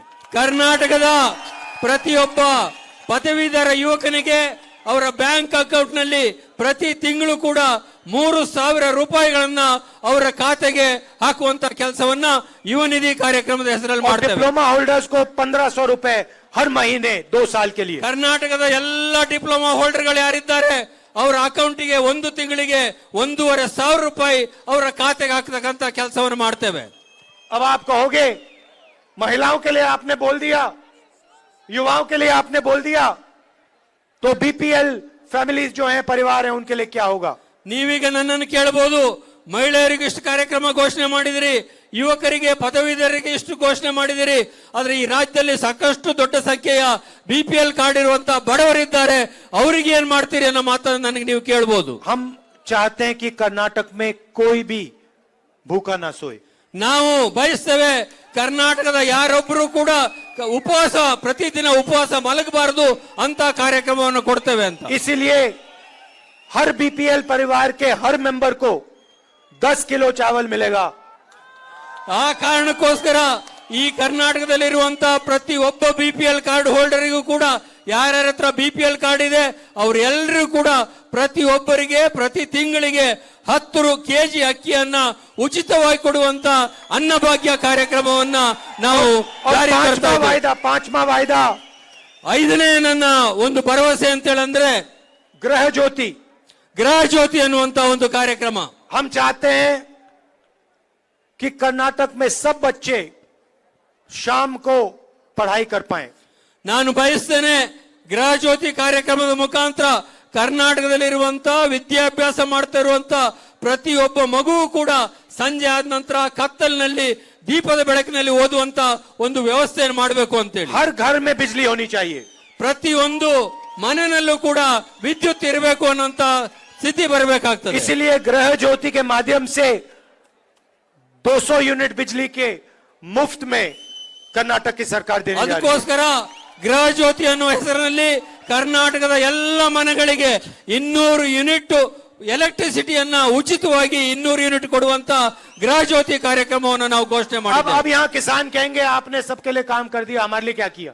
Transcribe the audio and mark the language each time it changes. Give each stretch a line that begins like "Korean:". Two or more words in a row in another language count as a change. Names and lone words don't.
Kannada: ಕರ್ನಾಟಕದ ಪ್ರತಿಯೊಬ್ಬ ಪದವೀಧರ ಯುವಕನಿಗೆ ಅವರ
English: bank account
Kannada: ನಲ್ಲಿ ಪ್ರತಿ ತಿಂಗಳು ಕೂಡ 3000 ರೂಪಾಯಿಗಳನ್ನ ಅವರ ಖಾತೆಗೆ ಹಾಕುವಂತ ಕೆಲಸವನ್ನ ಯುವ ನಿಧಿ ಕಾರ್ಯಕ್ರಮದ ಹೆಸರಲ್ಲಿ और ಮಾಡ್ತೇವೆ.
English: diploma holders
Hindi: को 1500 रुपए हर महीने 2 साल के लिए.
Kannada: ಕರ್ನಾಟಕದ ಎಲ್ಲ
English: diploma holders
Kannada: ಯಾರಿದ್ದಾರೆ ಅವರ ಅಕೌಂಟಿಗೆ 1 ತಿಂಗಳಿಗೆ 1500 ರೂಪಾಯಿ ಅವರ ಖಾತೆಗೆ ಹಾಕತಕ್ಕಂತ ಕೆಲಸವನ್ನು ಮಾಡ್ತೇವೆ.
Hindi: अब आप कहोगे महिलाओं के लिए आपने बोल दिया, युवाओं के लिए आपने बोल दिया, तो
English: BPL families
Hindi: जो हैं, परिवार हैं, उनके लिए क्या होगा?
Kannada: ನೀವೀಗ ನನ್ನನ್ನು ಕೇಳಬಹುದು, ಮಹಿಳೆಯರಿಗೆ ಇಷ್ಟು ಕಾರ್ಯಕ್ರಮ ಘೋಷಣೆ ಮಾಡಿದಿರಿ, ಯುವಕರಿಗೆ ಪದವೀಧರರಿಗೆ ಇಷ್ಟು ಘೋಷಣೆ ಮಾಡಿದಿರಿ, ಆದ್ರೆ ಈ ರಾಜ್ಯದಲ್ಲಿ ಸಾಕಷ್ಟು ದೊಡ್ಡ ಸಂಖ್ಯೆಯ
English: BPL card
Kannada: ಇರುವಂತಹ ಬಡವರಿದ್ದಾರೆ, ಅವರಿಗೆ ಏನ್ ಮಾಡ್ತೀರಿ ಅನ್ನೋ ಮಾತನ್ನು ನನಗೆ ನೀವು ಕೇಳಬಹುದು.
Hindi: हम चाहते हैं कि कर्नाटक में कोई भी भूखा ना सोए.
Kannada: ನಾವು ಬಯಸ್ತೇವೆ ಕರ್ನಾಟಕದ ಯಾರೊಬ್ಬರು ಕೂಡ ಉಪವಾಸ, ಪ್ರತಿದಿನ ಉಪವಾಸ ಮಲಗಬಾರದು ಅಂತ ಕಾರ್ಯಕ್ರಮವನ್ನು ಕೊಡ್ತೇವೆ ಅಂತ.
Hindi: इसीलिए हर बीपीएल परिवार के हर मेंबर को 10 किलो चावल मिलेगा.
Kannada: ಆ ಕಾರಣಕ್ಕೋಸ್ಕರ ಈ ಕರ್ನಾಟಕದಲ್ಲಿರುವಂತಹ ಪ್ರತಿ ಒಬ್ಬ
English: BPL card holder
Kannada: ಕೂಡ, ಯಾರ್ಯಾರ ಹತ್ರ
English: BPL card
Kannada: ಇದೆ ಅವರೆಲ್ಲರೂ ಕೂಡ ಪ್ರತಿಯೊಬ್ಬರಿಗೆ ಪ್ರತಿ ತಿಂಗಳಿಗೆ 10 ಕೆಜಿ ಅಕ್ಕಿಯನ್ನ ಉಚಿತವಾಗಿ ಕೊಡುವಂತ ಅನ್ನಭಾಗ್ಯ ಕಾರ್ಯಕ್ರಮವನ್ನ ನಾವು ಜಾರಿ ತರ್ತಾ ಇದ್ದೇವೆ.
Hindi: पांचवा वायदा
Kannada: 5ನೇ ನನ್ನ ಒಂದು ಭರವಸೆ ಅಂತ ಹೇಳಂದ್ರೆ
Hindi: गृह ज्योति.
Kannada: ಗೃಹ ಜ್ಯೋತಿ ಅನ್ನುವಂತ ಒಂದು ಕಾರ್ಯಕ್ರಮ.
Hindi: हम चाहते हैं कि कर्नाटक में सब बच्चे शाम को पढ़ाई कर पाएं.
Kannada: ನಾನು ಬಯಸ್ತೇನೆ ಗೃಹ ಜ್ಯೋತಿ ಕಾರ್ಯಕ್ರಮದ ಮುಖಾಂತರ ಕರ್ನಾಟಕದಲ್ಲಿರುವಂತ ವಿದ್ಯಾಭ್ಯಾಸ ಮಾಡ್ತಾ ಇರುವಂತ ಪ್ರತಿಯೊಬ್ಬ ಮಗುವು ಕೂಡ ಸಂಜೆ ಆದ ನಂತರ ಕತ್ತಲಿನಲ್ಲಿ ದೀಪದ ಬೆಳಕಿನಲ್ಲಿ ಓದುವಂತ ಒಂದು ವ್ಯವಸ್ಥೆಯನ್ನು ಮಾಡಬೇಕು ಅಂತೇಳಿ.
Hindi: हर घर में बिजली होनी चाहिए.
Kannada: ಪ್ರತಿಯೊಂದು ಮನೆಯಲ್ಲೂ ಕೂಡ ವಿದ್ಯುತ್ ಇರಬೇಕು ಅನ್ನೋಂತ ಸ್ಥಿತಿ ಬರಬೇಕಾಗ್ತದೆ.
Hindi: इसलिए गृह ज्योति के माध्यम से 200 यूनिट बिजली के मुफ्त में कर्नाटक की सरकार देने जा रही है.
Kannada: ಅದಕ್ಕೋಸ್ಕರ ಗೃಹ ಜ್ಯೋತಿ ಅನ್ನುವ ಹೆಸರಿನಲ್ಲಿ ಕರ್ನಾಟಕದ ಎಲ್ಲ ಮನೆಗಳಿಗೆ 200
English: unit electricity
Kannada: ಉಚಿತವಾಗಿ 200 ಯೂನಿಟ್ ಕೊಡುವಂತ ಗೃಹ ಜ್ಯೋತಿ ಕಾರ್ಯಕ್ರಮವನ್ನು ನಾವು ಘೋಷಣೆ ಮಾಡಿದ್ದೇವೆ.
Hindi: अब यहाँ किसान कहेंगे आपने सबके लिए काम कर दिया, हमारे लिए क्या किया?